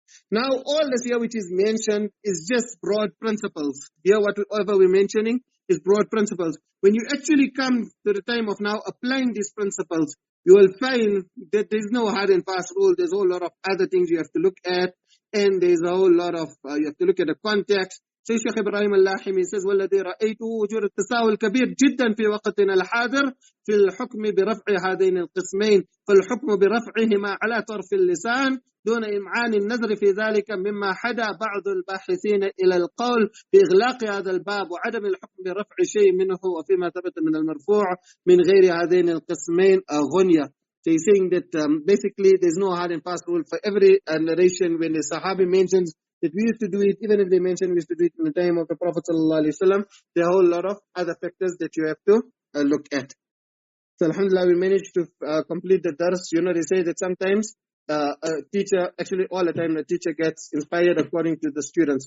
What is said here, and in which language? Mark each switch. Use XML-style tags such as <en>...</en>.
<en>Now all this here which is mentioned is just broad principles. Here whatever we're mentioning is broad principles. When you actually come to the time of now applying these principles, you will find that there's no hard and fast rule. There's a whole lot of other things you have to look at, and there's a whole lot of you have to look at the context. So Shaykh Ibrahim al-Lahimi says</en> <ar>والذي رأيته وجود التساهل كبير جدا في وقتنا الحاضر في الحكم برفع هذين القسمين فالحكم برفعهما على طرف اللسان دون إمعان النظر في ذلك مما حدا بعض الباحثين إلى القول بإغلاق هذا الباب وعدم الحكم برفع شيء منه وفيما ثبت من المرفوع من غير هذين القسمين غنية.</ar> <en>So he's saying that basically there's no hard and fast rule for every narration. When the Sahabi mentions that we used to do it, even if they mention we used to do it in the time of the Prophet ﷺ, there are a whole lot of other factors that you have to look at. So alhamdulillah, we managed to complete the dars. You know, they say that sometimes a teacher, actually all the time, the teacher gets inspired according to the students.</en>